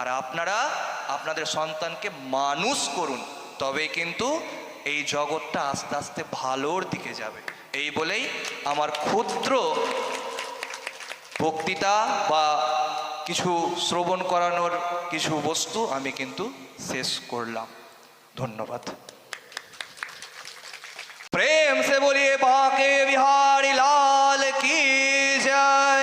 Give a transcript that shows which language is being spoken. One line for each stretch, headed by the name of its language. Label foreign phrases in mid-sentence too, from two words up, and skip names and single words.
Bangla: আর আপনারা আপনাদের সন্তানকে মানুষ করুন, তবেই কিন্তু এই জগৎটা আস্তে আস্তে ভালোর দিকে যাবে। এই বলেই আমার ক্ষুদ্র বক্তৃতা বা কিছু শ্রবণ করানোর কিছু বস্তু আমি কিন্তু শেষ করলাম। ধন্যবাদ।
Hindi: प्रेम से बोलिए बांके बिहारी लाल की जय।